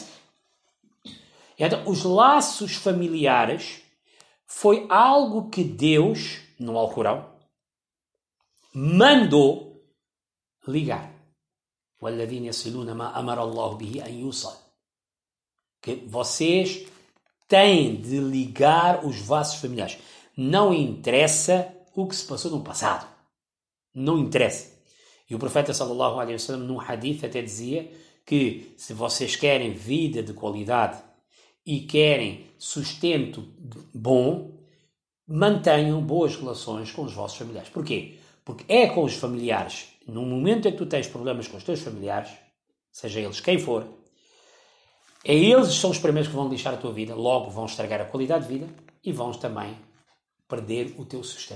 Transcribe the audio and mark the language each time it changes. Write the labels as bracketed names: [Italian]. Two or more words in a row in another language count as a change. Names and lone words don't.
[Portuguese] Então, os laços familiares foi algo que Deus, no Alcorão, mandou ligar. Que vocês têm de ligar os vossos familiares. Não interessa o que se passou no passado. Não interessa. E o profeta [Arabic] صلى الله عليه وسلم [Portuguese] num hadith até dizia que se vocês querem vida de qualidade e querem sustento bom, mantenham boas relações com os vossos familiares. Porquê? Porque é com os familiares, no momento em que tu tens problemas com os teus familiares, seja eles quem for, eles são os primeiros que vão lixar a tua vida, logo vão estragar a qualidade de vida e vão também perder o teu sustento.